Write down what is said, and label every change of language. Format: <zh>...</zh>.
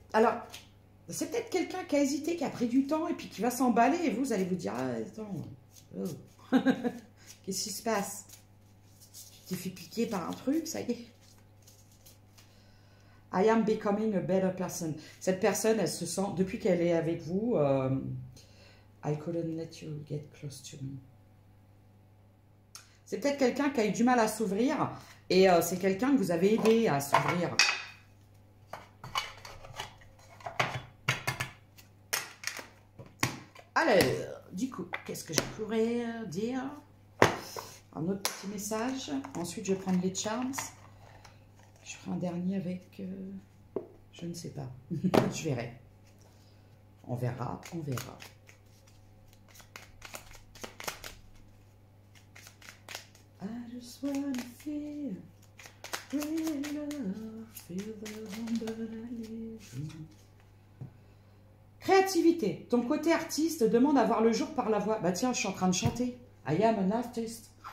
<fr>Alors, c'est peut-être quelqu'un qui a hésité, qui a pris du temps et puis qui va s'emballer et vous allez vous dire, ah, attends, oh. Qu'est-ce qui se passe? Tu t'es fait piquer par un truc, ça y est.</fr> <en>I am becoming a better person.</en> <fr>Cette personne, elle se sent, depuis qu'elle est avec vous,</fr> <en>I couldn't let you get close to me.</en> <fr>C'est peut-être quelqu'un qui a eu du mal à s'ouvrir et c'est quelqu'un que vous avez aidé à s'ouvrir. Alors, du coup, qu'est-ce que je pourrais dire? Un autre petit message. Ensuite, je vais prendre les charms. Je ferai un dernier avec... je ne sais pas. Je verrai. On verra, on verra.</fr> <en>I just wanna feel real love, feel the wonder I live in.</en> <fr>Créativité. Ton côté artiste demande à voir le jour par la voix. Bah tiens, je suis en train de chanter.</fr> <en>I am an artist.</en>